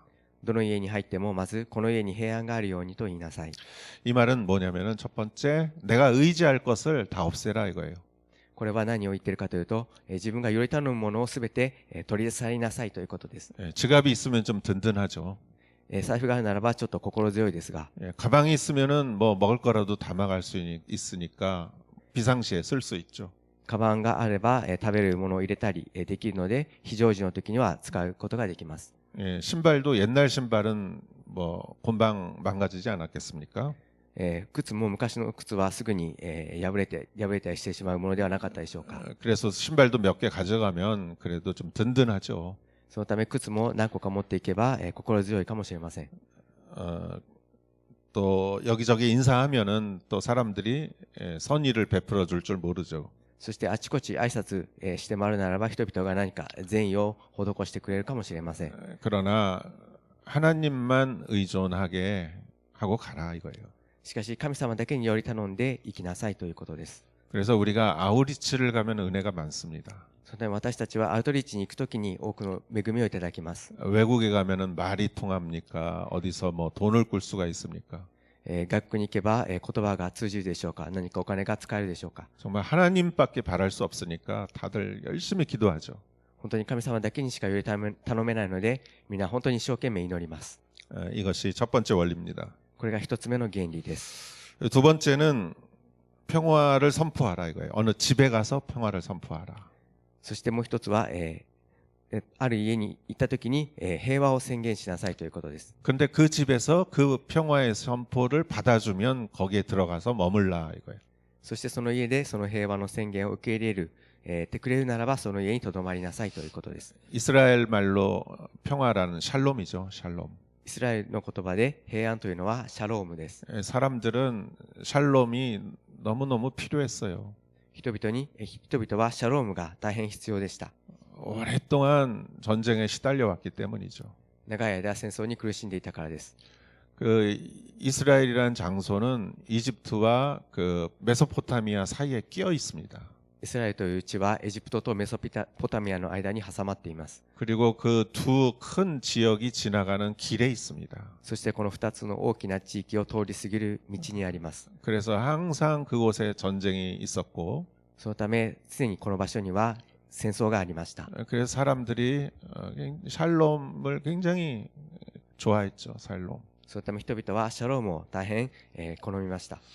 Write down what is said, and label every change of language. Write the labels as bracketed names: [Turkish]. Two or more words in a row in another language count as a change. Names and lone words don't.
[Japanese] どの家に入ってもまずこの家に平安があるようにと言いなさい。 [Korean] 이 말은 뭐냐면은 첫 번째 내가 의지할 것을 다 없애라 이거예요. [Japanese] これは何を言っているかというと、自分がより頼むものをすべて取り去りなさいということです。 [Korean] 지갑이 있으면 좀 든든하죠. [Japanese] 財布があるならばちょっと心強いですが、 [Korean] 가방이 있으면은 뭐 먹을 거라도 담아갈 수 있으니까 비상시에 쓸 수 있죠. [Japanese] カバンがあれば食べるものを入れたりできるので、非常時の時には使うことができます。 [Korean] 신발도 옛날 신발은 뭐 금방 망가지지 않았겠습니까? [Japanese] 靴も昔の靴はすぐに破れたりしてしまうものではなかったでしょうか。 [Korean] 그래서 신발도 몇 개 가져가면 그래도 좀 든든하죠. [Japanese] そのため靴も何個か持っていけば心強いかもしれません。 [Korean] 또 여기저기 인사하면은 또 사람들이 선의를 베풀어 줄 줄 모르죠. [Japanese] そしてあちこち挨拶して回るならば人々が何か善意を施してくれるかもしれません。 [Korean] 그러나 하나님만 의존하게 하고 가라 이거예요. [Japanese] しかし神様だけにより頼んで生きなさいということです。 [Korean] 그래서 우리가 아우리츠를 가면 은혜가 많습니다. [Japanese] そのため私たちはアウトリーチに行くときに多くの恵みをいただきます。 [Korean] 외국에 가면은 말이 통합니까? 어디서 뭐 돈을 꿀 수가 있습니까? [Japanese] 学区に行けば言葉が通じるでしょうか。何かお金が使えるでしょうか。 [Korean] 정말 하나님밖에 바랄 수 없으니까 다들 열심히 기도하죠. [Japanese] 本当に神様だけにしかより頼めないので、みんな本当に一生懸命祈ります。 [Korean] 이것이 첫 번째 원리입니다. [Japanese] これが一つ目の原理です。 [Korean] 두 번째는 평화를 선포하라 이거예요. 어느 집에 가서 평화를 선포하라. [Japanese] そしてもう一つは、ある家に行ったときに、平和を宣言しなさいということです。 [Korean] 근데 그 집에서 그 평화의 선포를 받아주면 거기에 들어가서 머물라 이거예요. [Japanese] そしてその家でその平和の宣言を受け入れる、てくれるならばその家にとどまりなさいということです。 [Korean] 이스라엘 말로 평화라는 샬롬이죠. 샬롬. [Japanese] イスラエルの言葉で平安というのはシャロームです。 [Korean] 사람들은 샬롬이 너무너무 필요했어요. [Japanese] 人々はシャロームが大変必要でした。 [Korean] 오랫동안 전쟁에 시달려 왔기 때문이죠. [Japanese] 長い間戦争に苦しんでいたからです。 [Korean] 그 이스라엘이라는 장소는 이집트와 그 메소포타미아 사이에 끼어 있습니다. [Japanese] イスラエルという地はエジプトとメソポタミアの間に挟まっています。 [Korean] 그리고 그 두 큰 지역이 지나가는 길에 있습니다. [Japanese] そしてこの2つの大きな地域を通り過ぎる道にあります。 [Korean] 그래서 항상 그곳에 전쟁이 있었고 [Japanese] そのため常にこの場所には戦争がありました。 [Korean] 그래서 사람들이 샬롬을 굉장히 좋아했죠. 샬롬. [Japanese] そのため人々はシャロームを大変、好みました。